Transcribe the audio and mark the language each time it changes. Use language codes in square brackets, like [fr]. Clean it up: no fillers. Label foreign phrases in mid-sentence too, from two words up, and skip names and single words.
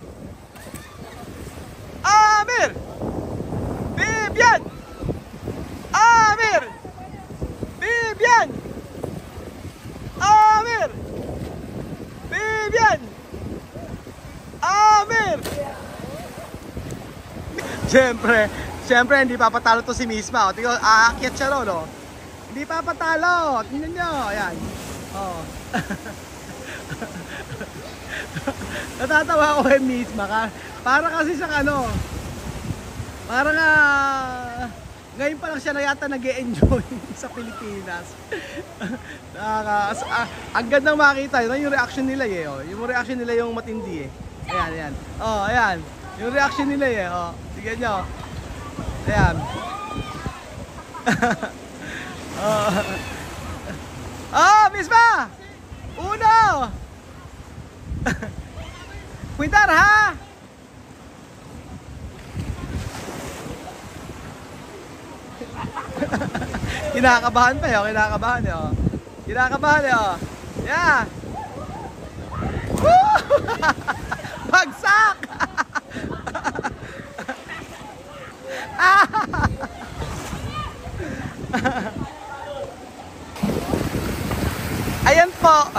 [tl] Amir! Bibian! Amir! Bibian! Amir! Bibian! Amir! Siyempre, hindi papatalo to si Misma. O, tingnan, aakyat siya ron, no? Hindi papatalo. Tingnan nyo, ayan. Oh. Natatawa ko kay Misma ka. Para kasi sa ano, parang ngayon pa lang siya na yata nag-e-enjoy sa Pilipinas. Ang gandang makita, yun yung reaction nila eh. Oh. Yung reaction nila yung matindi eh. Ayan, ayan. Oh, ayan. Yung reaction nila eh. Oh. Tignan nyo. Ayan. Oh, Misma! [es] Uno! Cuidar ha! [tl] Kinakabahan pa yun, kinakabahan yun. Kinakabahan yun. Yeah! Woo! Bagsak! Ayan po.